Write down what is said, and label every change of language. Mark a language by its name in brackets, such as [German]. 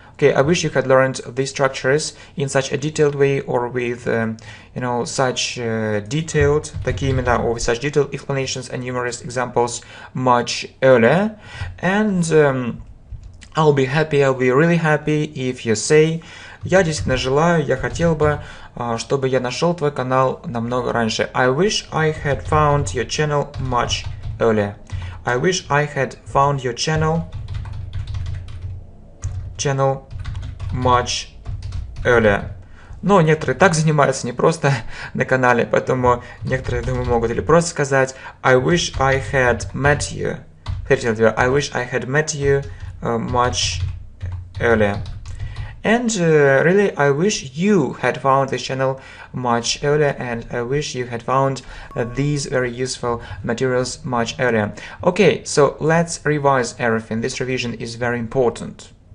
[English] Okay, I wish you had learned these structures in such a detailed way, or with, such detailed, [Russian] такими, да, [English] or with such detailed explanations and numerous examples much earlier. And I'll be really happy if you say, [Russian] я действительно желаю, я хотел бы, чтобы я нашел твой канал намного раньше. [English] I wish I had found your channel much earlier. I wish I had found your channel much earlier. [Russian] Но некоторые так занимаются не просто на канале, поэтому некоторые, думаю, могут или просто сказать [English] I wish I had met you. I wish I had met you much earlier. And really, I wish you had found this channel much earlier, and I wish you had found these very useful materials much earlier. Okay, so let's revise everything. This revision is very important.